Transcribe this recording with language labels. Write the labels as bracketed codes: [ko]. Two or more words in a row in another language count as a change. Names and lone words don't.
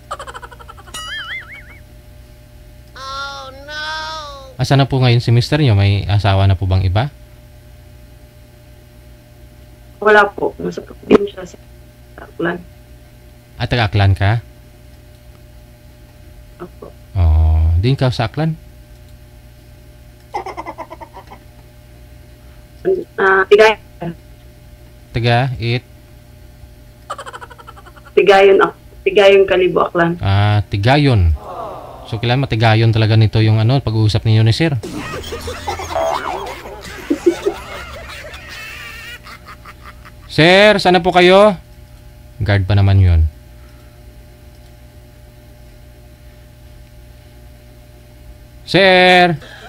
[tl] Asa na po ngayon si mister nyo? May asawa na po bang iba? Wala po. Nasa din siya sa Aklan. At taga-Aklan ka? Opo. Oh, din ka sa Aklan? Tigayon. Taga Tigayon Kalibo, Aklan. Tigayon. So, kailan matigayon talaga nito yung pag-uusap ninyo ni sir? Sir, sana po kayo? Guard pa naman yun. Sir!